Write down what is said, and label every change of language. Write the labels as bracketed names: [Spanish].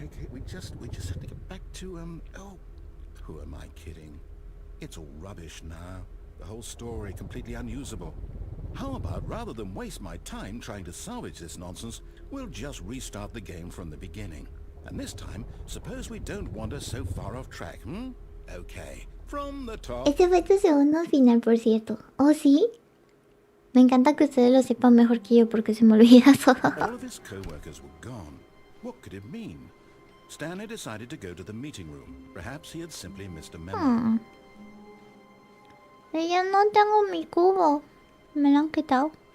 [English] We just have to get back to oh, who am I kidding? It's all rubbish now. The whole story completely unusable. How about, rather than waste my time trying to salvage this nonsense, we'll just restart the game from the beginning. And this time, suppose we don't wander so far off track, hmm? Okay, from the top. [Spanish] Este fue tu segundo final, por cierto. ¿Oh, sí? Me encanta que ustedes lo sepan mejor que yo porque se me olvida todo. [English] All of his co-workers were gone. What could it mean? Stanley decided to go to the meeting room. Perhaps he had simply missed a memo. [Spanish] Ya no tengo mi cubo. Me lo han quitado.